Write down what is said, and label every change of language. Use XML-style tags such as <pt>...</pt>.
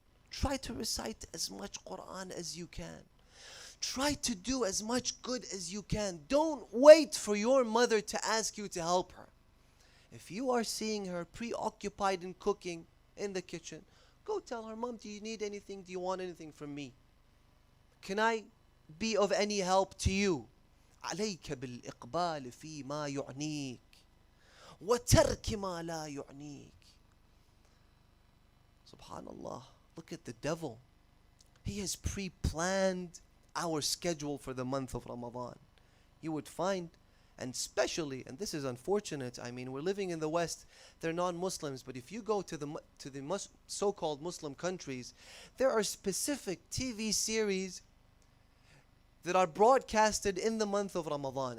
<en>Try to recite as much Quran as you can. Try to do as much good as you can. Don't wait for your mother to ask you to help her. If you are seeing her preoccupied in cooking in the kitchen, go tell her, Mom, do you need anything? Do you want anything from me? Can I be of any help to you?</en> <ar>عليك بالإقبال في ما يعنيك وترك ما لا يعنيك.</ar> <en>Subhanallah, look at the devil. He has pre-planned our schedule for the month of Ramadan. You would find, and especially, and this is unfortunate, I mean, we're living in the West, they're non-Muslims, but if you go to the so-called Muslim countries, there are specific TV series that are broadcasted in the month of Ramadan.</en>